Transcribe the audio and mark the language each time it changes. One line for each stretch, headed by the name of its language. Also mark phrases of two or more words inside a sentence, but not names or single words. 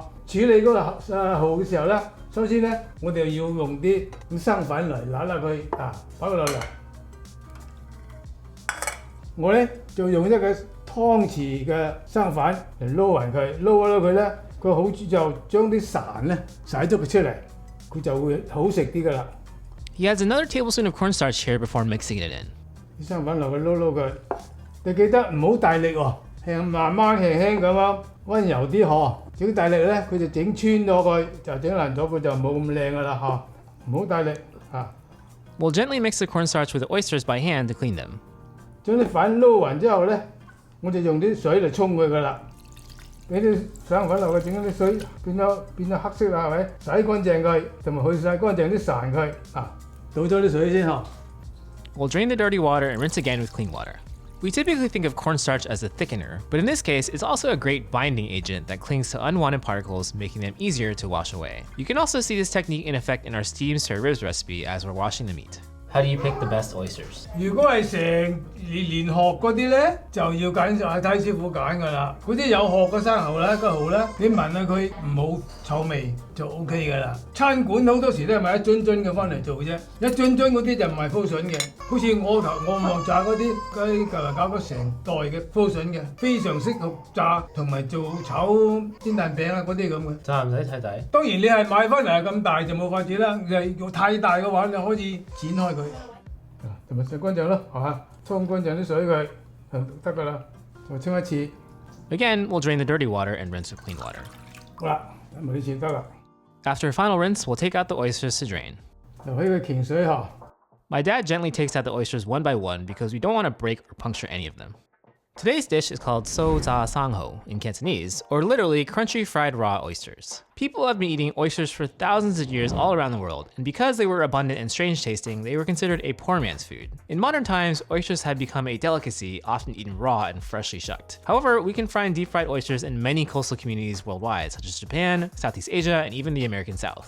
Cantonese: 處理嗰個蠔嘅時候呢，首先呢，我哋要用啲生粉嚟揦佢擺佢落嚟。我呢，就用一個湯匙嘅生粉嚟撈勻佢，撈佢咧，個好處就將啲潺咧洗咗佢出嚟，佢就會好食啲噶啦。
English: He adds another tablespoon of cornstarch here before mixing it in.
Cantonese: 啲生粉落去撈佢，你記得唔好大力喎，慢慢輕輕咁樣溫柔啲嗬。整大力咧，佢就整穿咗佢，就整爛咗佢就冇咁靚噶啦嗬。唔好大力
English: We'll gently mix the cornstarch with the oysters by hand to clean them.
Cantonese: 將啲粉撈勻之後咧。我就用啲水嚟沖佢噶啦，俾啲生粉落去，整啲水變咗黑色啦，係咪？洗乾淨佢，同埋去晒乾淨啲潺佢。倒咗啲水先嗬。
English: We'll drain the dirty water and rinse again with clean water. We typically think of cornstarch as a thickener, but in this case, it's also a great binding agent that clings to unwanted particles, making them easier to wash away. You can also see this technique in effect in our steamed spare ribs recipe as we're washing the meat. How do you pick the best oysters?
Cantonese: 如果係成連殼嗰啲咧，就要睇師傅揀噶啦。嗰啲有殼嘅生蠔咧，個蠔咧，你聞下佢唔好臭味就 OK 噶啦。餐館好多時都係買一樽樽嘅翻嚟做啫，一樽樽嗰啲就唔係鋪筍嘅。好似我望炸嗰啲搞咗成袋嘅鋪筍嘅，非常適合炸同埋做炒煎蛋餅啊嗰啲咁嘅。炸唔使太大。當然你係買翻嚟係咁大就冇法子啦，如太大嘅話就可以剪開佢。同埋洗乾淨咯，係嘛？沖乾淨啲水佢得㗎啦，再清一次。
English: Again, we'll drain the dirty water and rinse with clean water.
Cantonese: 好啦，每次得啦。
English: After a final rinse, we'll take out the oysters to drain.
Cantonese: 留起佢鉗水嗬。
English: My dad gently takes out the oysters one by one because we don't want to break or puncture any of them. Today's dish is called
Cantonese: 酥炸生蠔
English: in Cantonese, or literally crunchy fried raw oysters. People have been eating oysters for thousands of years all around the world, and because they were abundant and strange tasting, they were considered a poor man's food. In modern times, oysters had become a delicacy, often eaten raw and freshly shucked. However, we can find deep fried oysters in many coastal communities worldwide, such as Japan, Southeast Asia, and even the American South.